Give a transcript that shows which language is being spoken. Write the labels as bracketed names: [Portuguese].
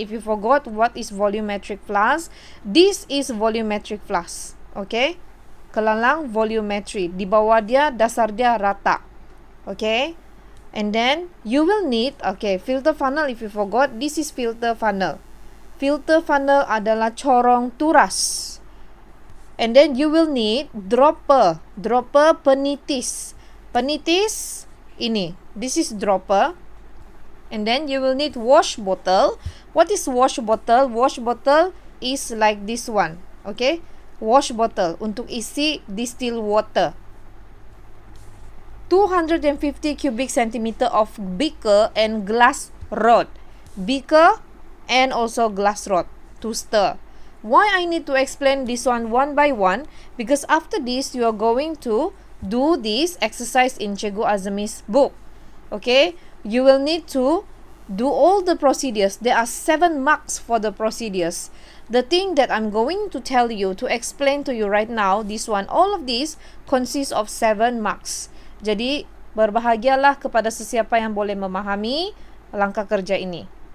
[English] If you forgot what is volumetric flask, this is volumetric flask. [Malay] Okay, kelalang volumetri. Di bawah dia, dasar dia rata. [English] Okay, and then you will need, okay, filter funnel. If you forgot, this is filter funnel. [Malay] Filter funnel adalah corong turas. [English] And then you will need dropper. [Malay] Dropper penitis. Penitis ini. [English] This is dropper. And then you will need wash bottle. What is wash bottle? Wash bottle is like this one. Okay? Wash bottle [Malay] untuk isi [English] distilled water. 250 cubic centimeter of beaker and glass rod. Beaker and also glass rod to stir. Why I need to explain this one by one? Because after this, you are going to do this exercise in Cikgu Azmi's book. Okay? You will need to do all the procedures. There are 7 marks for the procedures. The thing that I'm going to tell you, to explain to you right now, this one, all of these consists of 7 marks. [Malay] Jadi, berbahagialah kepada sesiapa yang boleh memahami langkah kerja ini.